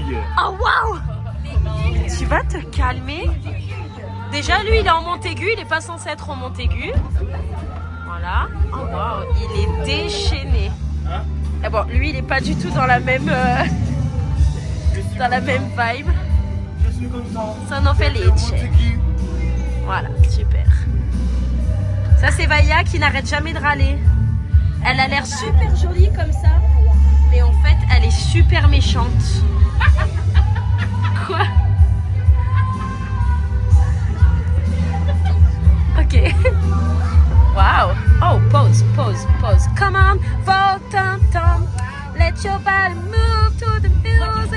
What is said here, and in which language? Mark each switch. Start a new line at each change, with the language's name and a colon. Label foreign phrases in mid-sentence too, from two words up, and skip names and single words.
French: Oh waouh! Tu vas te calmer. Déjà, lui, il est en Montaigu, il n'est pas censé être en Montaigu. Voilà. Oh waouh, il est déchaîné. Et bon, lui, il n'est pas du tout dans la même vibe. Je suis content.
Italian: Sono felice.
French: Voilà, super. Ça, c'est Vaya qui n'arrête jamais de râler. Elle a l'air super jolie comme ça, mais en fait, elle est super méchante. Quoi? Ok. Wow. Oh, pause, pause, pause.
English: Come on, Votantam. Let your body move to the music.